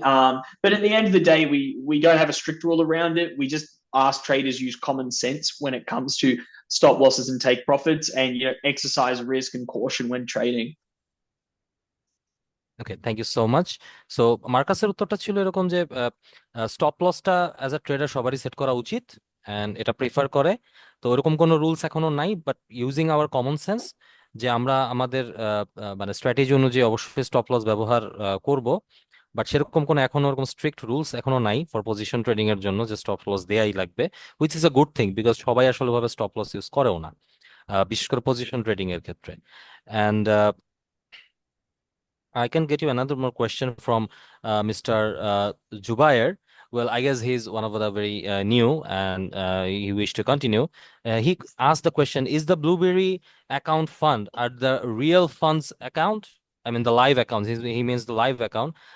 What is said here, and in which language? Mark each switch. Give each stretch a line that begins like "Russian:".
English: But at the end of the day, we don't have a strict rule around it. We just ask traders use common sense when it comes to stop losses and take profits, and exercise risk and caution when trading. Okay, thank you so much.
Bangla: So মার্কাসের উত্তরটা ছিল এরকম যে stop লসটা as a tedder সবারই set করা উচিত and এটা prefer করে। তো ওরকম কোনো রুলস এখনো নাই, but using hour common sense যে আমরা আমাদের মানে স্ট্র্যাটেজি অনুযায়ী অবশ্যই স্টপ লস ব্যবহার করব। বাট সেরকম কোনো এখনো ওরকম স্ট্রিক্ট রুলস এখনো নাই ফর পজিশন ট্রেডিং এর জন্য যে স্টপ লস দেয়াই লাগবে, which is a good thing, because সবাই আসলে ভাবে স্টপ লস ইউজ করেও না, বিশেষ করে পজিশন ট্রেডিং এর ক্ষেত্রে।
English: And I can get you another more question from Mr. Jubair. Well, I guess he's one of the very new and he wish to continue. He asked the question, is the Blueberry account fund are the real funds account? I mean, the live account. He means the live account.